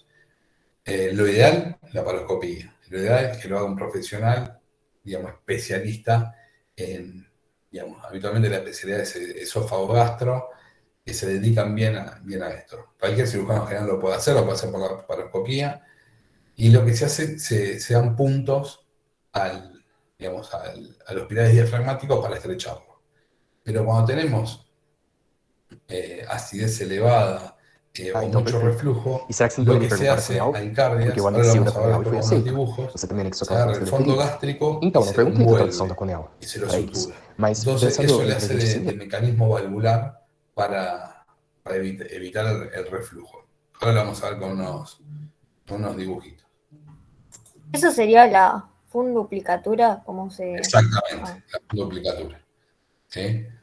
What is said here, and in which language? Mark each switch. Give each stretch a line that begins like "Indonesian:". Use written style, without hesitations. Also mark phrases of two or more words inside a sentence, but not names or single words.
Spanish: Lo ideal, la laparoscopía. Lo ideal es que lo haga un profesional, digamos, especialista en, digamos, habitualmente la especialidad es esófago-gastro, que se dedican bien a esto. Cualquier cirujano general lo puede hacer por la laparoscopía, y lo que se hace, se dan puntos digamos, a los pilares diafragmáticos para estrecharlo. Pero cuando tenemos acidez elevada, o
Portuguese: então,
Spanish: mucho
Portuguese: perfeito.
Spanish: reflujo,
Portuguese: E será que você não
Spanish: lo
Portuguese: poderia
Spanish: que se
Portuguese: perguntar
Spanish: hace
Portuguese: para a Porque
Spanish: Incardias,
Portuguese: eu
Spanish: ahora lo
Portuguese: anexei o
Spanish: vamos
Portuguese: da
Spanish: a ver
Portuguese: Conel e foi
Spanish: después con los
Portuguese: aceito.
Spanish: dibujos,
Portuguese: Você também anexou
Spanish: se
Portuguese: aquelas
Spanish: agarra
Portuguese: coisas
Spanish: el
Portuguese: que eu
Spanish: fondo
Portuguese: referi?
Spanish: gástrico y
Portuguese: Então, não
Spanish: se lo
Portuguese: perguntei da tradução da
Spanish: envuelve
Portuguese: Conel,
Spanish: y se lo
Portuguese: para eles.
Spanish: sutura.
Portuguese: Mas
Spanish: Entonces
Portuguese: pensando
Spanish: eso le
Portuguese: entre a
Spanish: hace
Portuguese: gente
Spanish: de
Portuguese: seguir,
Spanish: mecanismo valvular para evitar el reflujo. Ahora lo vamos a ver con unos dibujitos. Eso sería la funduplicatura, como se... Exactamente, la duplicatura. ¿Sí?